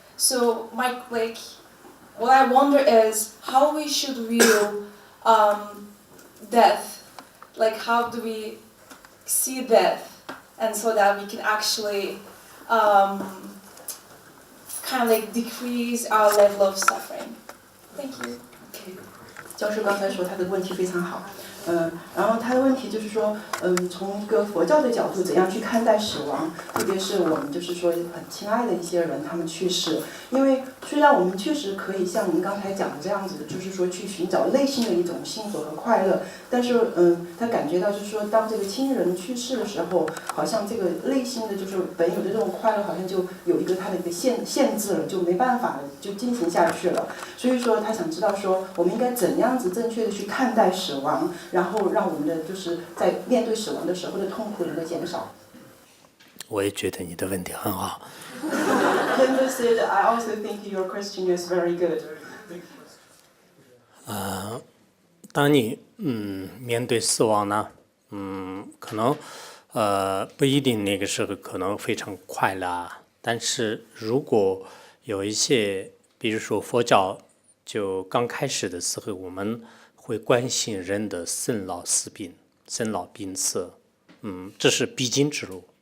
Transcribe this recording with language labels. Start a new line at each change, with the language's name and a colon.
English: So what I wonder is how we should view death. Like how do we see death, and so that we can actually kind of like decrease our level of suffering. Thank you. Okay.
Chinese: 教授刚才说他的问题非常好，然后他的问题就是说，从一个佛教的角度，怎样去看待死亡，特别是我们就是说很亲爱的一些人，他们去世。因为虽然我们确实可以像您刚才讲的这样子，就是说去寻找内心的一种幸福和快乐，但是他感觉到就是说，当这个亲人去世的时候，好像这个内心的就是本有的这种快乐，好像就有一个它的一个限制了，就没办法了，就进行下去了。所以说，他想知道说，我们应该怎样子正确的去看待死亡，然后让我们的就是在面对死亡的时候的痛苦能够减少。我也觉得你的问题很好。
English: Kendall said, "I also think your question is very good."
Chinese: 当你面对死亡呢，可能不一定那个时候可能非常快乐啊，但是如果有一些，比如说佛教就刚开始的时候，我们会关心人的生老死病、生老病死，这是必经之路。